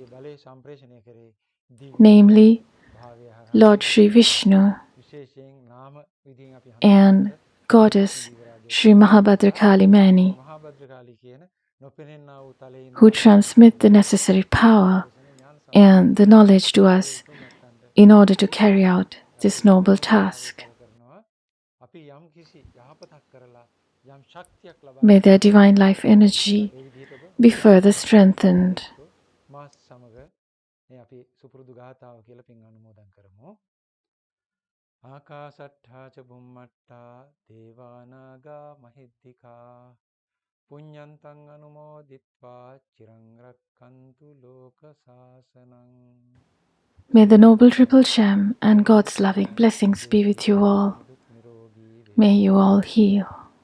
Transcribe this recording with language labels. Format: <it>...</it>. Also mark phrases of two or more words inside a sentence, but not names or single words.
<en>namely Lord Sri Vishnu and Goddess Sri Mahabhadrakali Mani, who transmit the necessary power and the knowledge to us in order to carry out this noble task. May their divine life energy be further strengthened.</en> <pi>ආකාසට්ඨා ච බුම්මට්ඨා දේවානාගා මහිද්దికා පුඤ්ඤන්තං අනුමෝදිත්වා චිරං රක්ඛන්තු ලෝක සාසනං.</pi> <en>May the Noble Triple Gem and God's loving blessings be with you all. May you all heal.</en>